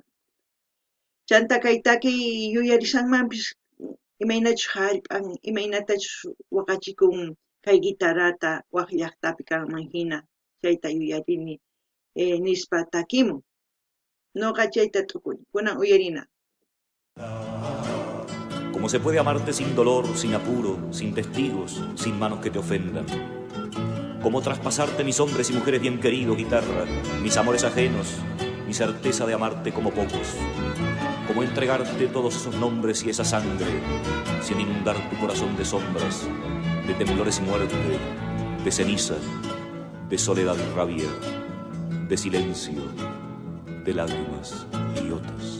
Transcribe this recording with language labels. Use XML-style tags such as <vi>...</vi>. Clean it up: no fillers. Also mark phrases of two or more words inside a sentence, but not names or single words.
<qu>Chanta kay takiy yuyarisanmanpis imaynachus hallp'an, imaynatachus waqachikun kay guitarrata waq llaqtapi kanman hina, chayta yuyarini nispa takimun. Noqa chayta t'ukuni, kunan uyarina.</qu> <es>¿Cómo se puede amarte sin dolor, sin apuro, sin testigos, sin manos que te ofendan? ¿Cómo traspasarte mis hombres y mujeres bien queridos, guitarra, mis amores ajenos, mi certeza de amarte como pocos? ¿Cómo entregarte todos esos nombres y esa sangre sin inundar tu corazón de sombras, de temblores y muerte, de ceniza, de soledad y rabia, de silencio, de lágrimas idiotas.</es>